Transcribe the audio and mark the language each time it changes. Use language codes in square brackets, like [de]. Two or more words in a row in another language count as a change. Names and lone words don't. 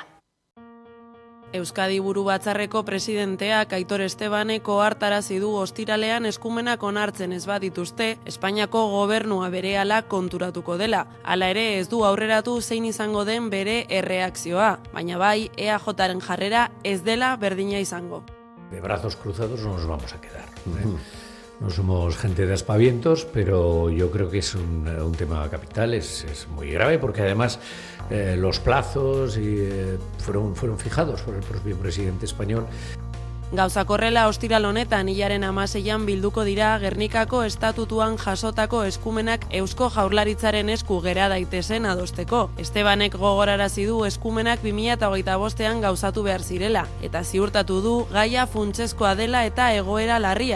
[eu] Euskadi Buru Batzarreko presidenteak Aitor Estebanek ohartarazi du ostiralean eskumenak onartzen ez badituzte, Espainiako gobernua berehala konturatuko dela. Hala ere ez du aurreratu zein izango den bere erreakzioa, baina bai EAJaren jarrera ez dela berdina izango. [es] De brazos cruzados no nos vamos a quedar. No somos gente de aspavientos, pero yo creo que es un tema capital, es muy grave porque además los plazos fueron fijados por el propio presidente español. [eu] Gauzak horrela ostiral honetan hilaren 16an bilduko dira Gernikako estatutuan jasotako eskumenak Eusko Jaurlaritzaren esku gera daitezen adosteko. Estebanek gogorarazi du eskumenak 2025ean gauzatu behar zirela, eta ziurtatu du gaia funtsezkoa dela eta egoera larria.